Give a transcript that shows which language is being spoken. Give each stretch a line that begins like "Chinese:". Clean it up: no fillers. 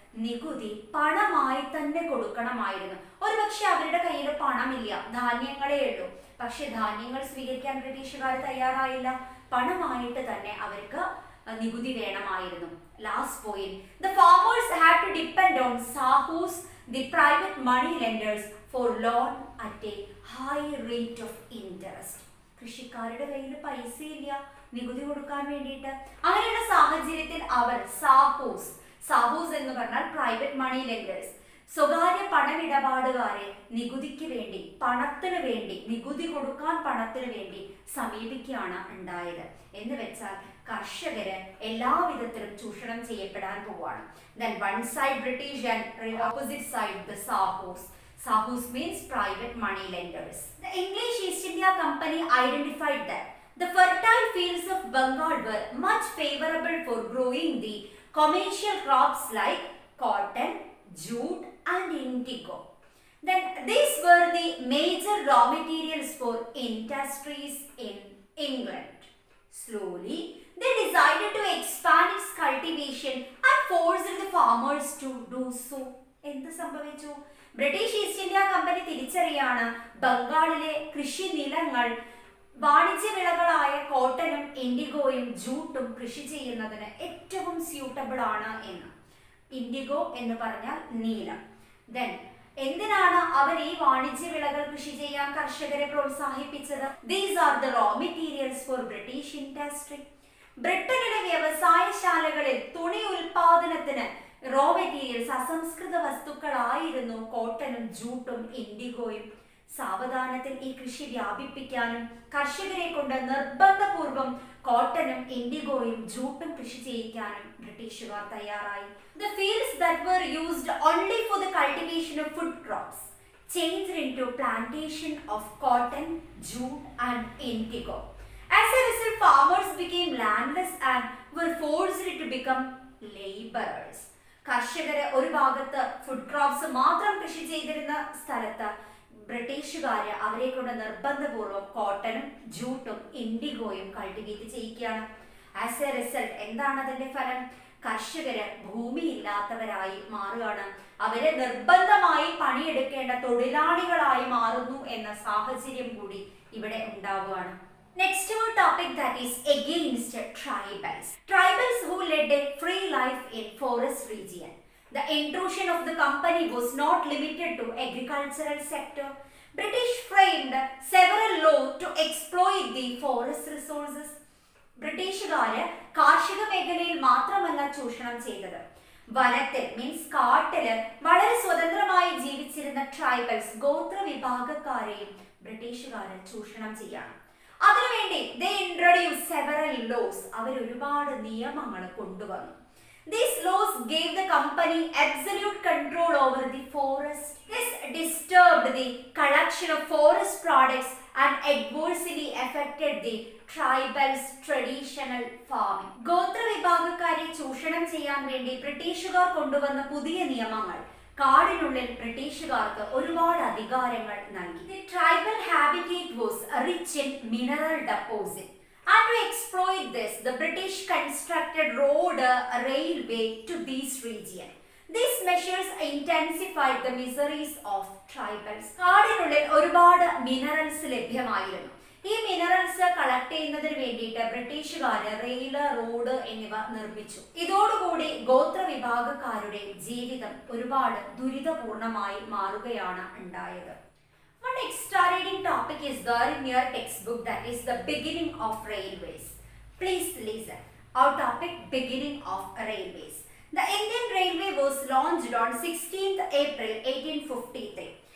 Malayalam: നികുതി പണമായി തന്നെ കൊടുക്കണമായിരുന്നു. ഒരുപക്ഷെ അവരുടെ കയ്യിൽ പണമില്ല, ധാന്യങ്ങളേ ഉള്ളൂ. പക്ഷെ ധാന്യങ്ങൾ സ്വീകരിക്കാൻ ബ്രിട്ടീഷുകാർ തയ്യാറായില്ല. പണമായിട്ട് തന്നെ അവർക്ക് നികുതി വേണമായിരുന്നു.
English: Last point, the farmers had to depend on sahus, the private money lenders, for loan at a high rate of interest.
Malayalam: കൃഷിക്കാരുടെ കയ്യിൽ പൈസ ഇല്ല നികുതി കൊടുക്കാൻ വേണ്ടിയിട്ട്. അങ്ങനെയുള്ള സാഹചര്യത്തിൽ അവർ സാഹൂസ് എന്ന് പറഞ്ഞാൽ പ്രൈവറ്റ് മണി ലെൻഡേഴ്സ്, സ്വകാര്യ പണമിടപാടുകാരെ നികുതിക്ക് വേണ്ടി, പണത്തിന് വേണ്ടി, നികുതി കൊടുക്കാൻ പണത്തിന് വേണ്ടി സമീപിക്കുകയാണ് ഉണ്ടായത്. എന്ന് വെച്ചാൽ കർഷകര് എല്ലാവിധത്തിലും ചൂഷണം ചെയ്യപ്പെടാൻ പോവാണ്.
English: Then one side British and opposite side the Sahus. Sahus means private money lenders. The English East India Company identified that the fertile fields of Bengal were much favorable for growing the commercial crops like cotton, jute and indigo. Then these were the major raw materials for industries in England. Slowly, they decided to expand its cultivation and forced the farmers to do so.
Malayalam: എന്ത് സംഭവിച്ചു? British east India company തിരിച്ചറിയാണ് ബംഗാളിലെ കൃഷി നിലങ്ങൾ വാണിജ്യ വിളകളായ കോട്ടനും ഇൻഡിഗോയും ജൂട്ടും കൃഷി ചെയ്യുന്നതിന് ഏറ്റവും suitable ആണ് എന്ന്. ഇൻഡിഗോ എന്ന് പറഞ്ഞാൽ നീലം. ദെൻ എന്തിനാണ് അവർ ഈ വാണിജ്യ വിളകൾ കൃഷി ചെയ്യാൻ കർഷകരെ പ്രോത്സാഹിപ്പിച്ചത്?
English: These are the raw materials for British industry.
Malayalam: ബ്രിട്ടനിലെ വ്യവസായശാലകളിൽ തുണി ഉൽപാദനത്തിന് റോ മെറ്റീരിയൽസ്, അസംസ്കൃത വസ്തുക്കളായിരുന്നു കോട്ടനും ജൂട്ടും ഇൻഡിഗോയും. സാവധാനത്തിൽ ഈ കൃഷി വ്യാപിപ്പിക്കാനും കർഷകരെ കൊണ്ട് നിർബന്ധപൂർവം കോട്ടനും ഇൻഡിഗോയും ജൂട്ടും കൃഷി ചെയ്യിക്കാനും ബ്രിട്ടീഷുകാർ തയ്യാറായി.
English: The fields that were used only for the cultivation of food crops changed into plantation of cotton, jute and indigo. As a result, farmers became landless and were forced to become laborers.
Malayalam: കർഷകര് ഒരു ഭാഗത്ത് food crops മാത്രം കൃഷി ചെയ്തിരുന്ന സ്ഥലത്ത് ബ്രിട്ടീഷുകാര് അവരെ കൊണ്ട് നിർബന്ധപൂർവ്വം കോട്ടനും ജൂട്ടും ഇൻഡിഗോയും cultivate ചെയ്യിക്കുകയാണ്.
English: as a result
Malayalam: എന്താണ് അതിന്റെ ഫലം? കർഷകര് ഭൂമിയില്ലാത്തവരായി മാറുകയാണ്. അവരെ നിർബന്ധമായി പണിയെടുക്കേണ്ട തൊഴിലാളികളായി മാറുന്നു എന്ന സാഹചര്യം കൂടി ഇവിടെ ഉണ്ടാവുകയാണ്.
English: Next topic, that is against tribals. Tribals who led a free life in forest region. The intrusion of the company was not limited to agricultural sector. British framed several laws to exploit the forest resources.
Malayalam: ബ്രിട്ടീഷുകാര് കാർഷിക മേഖലയിൽ മാത്രമല്ല ചൂഷണം ചെയ്തത്, വനത്തിൽ means കാട്ടില് വളരെ സ്വതന്ത്രമായി ജീവിച്ചിരുന്ന ട്രൈബൽസ്, ഗോത്ര വിഭാഗക്കാരെയും ബ്രിട്ടീഷുകാര് ചൂഷണം ചെയ്യാണ്. അതിനുവേണ്ടി
English: they introduced several laws.
Malayalam: അവർ ഒരുപാട് നിയമങ്ങൾ കൊണ്ടുവന്നു.
English: These laws gave the company absolute control over the forest. This disturbed the collection of forest products and adversely affected the tribals' traditional farming.
Malayalam: ഗോത്ര വിഭാഗക്കാരെ ചൂഷണം ചെയ്യാൻ വേണ്ടി ബ്രിട്ടീഷുകാർ കൊണ്ടുവന്ന പുതിയ നിയമങ്ങൾ കാടിനുള്ളിൽ ബ്രിട്ടീഷുകാർക്ക് ഒരുപാട് അധികാരങ്ങൾ നൽകി.
English: The tribal habitat was rich in mineral deposit. And to exploit this, the British constructed road, railway to this region. These measures intensified the miseries of tribals.
Malayalam: കാടിനുള്ളിൽ ഒരുപാട് മിനറൽസ് ലഭ്യമായിരുന്നു. ഈ മിനറൽസ് കളക്ട് ചെയ്യുന്നതിന് വേണ്ടിയിട്ട് ബ്രിട്ടീഷുകാര് റെയില്, റോഡ് എന്നിവ നിർമ്മിച്ചു. ഇതോടുകൂടി ഗോത്ര വിഭാഗക്കാരുടെ ജീവിതം ഒരുപാട് ദുരിതപൂർണമായി മാറുകയാണ് ഉണ്ടായത്.
English: One extra reading topic is there in your textbook, that is the beginning of railways. Please listen. Our topic, beginning of railways. The Indian Railway was launched on 16th April 1853.